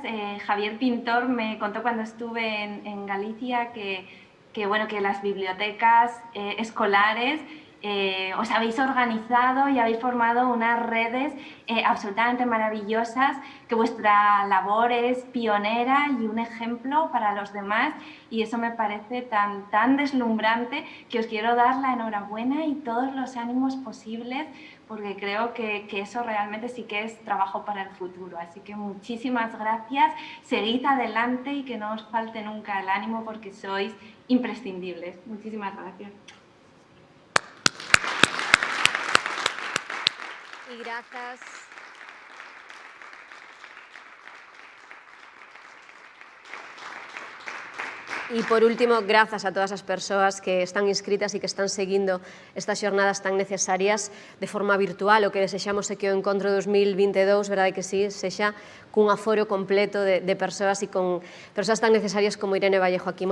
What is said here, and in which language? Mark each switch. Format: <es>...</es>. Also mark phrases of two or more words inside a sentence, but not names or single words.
<es>Javier Pintor me contó cuando estuve en Galicia que las bibliotecas escolares os habéis organizado y habéis formado unas redes absolutamente maravillosas, que vuestra labor es pionera y un ejemplo para los demás, y eso me parece tan deslumbrante que os quiero dar la enhorabuena y todos los ánimos posibles, porque creo que eso realmente sí que es trabajo para el futuro. Así que muchísimas gracias, seguid adelante y que no os falte nunca el ánimo porque sois imprescindibles. Muchísimas gracias. Y gracias.</es> <gl>E, por último, grazas a todas as persoas que están inscritas e que están seguindo estas xornadas tan necesarias de forma virtual. O que desexamos é que o Encontro 2022, verdade que sí, sexa cun aforo completo de persoas e con persoas tan necesarias como Irene Vallejo aquí.</gl>